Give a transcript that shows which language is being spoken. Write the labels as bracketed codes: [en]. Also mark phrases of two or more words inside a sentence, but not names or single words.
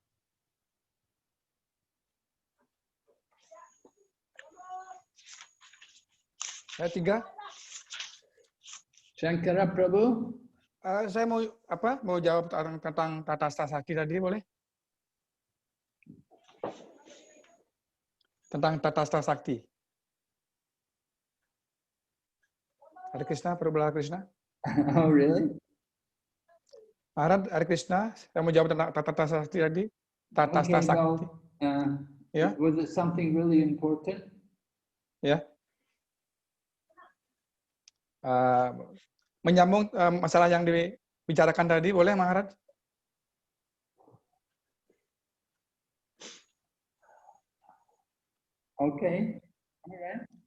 [id] Saya 3. Shankara Prabhu. Saya mau jawab tentang tata sakti tadi, boleh? Tentang tata sakti. Hare Krishna, Prabhu Hare Krishna. [en] Oh, really? [id] Maharaj, Hare Krishna, saya mau jawab tentang tata sakti tadi. Tata [en] Okay, [id] sakti. [en] well, Yeah. Was it something really important? [id] Ya. Menyambung masalah yang dibicarakan tadi, boleh Maharaj? [en] Okay. Alright.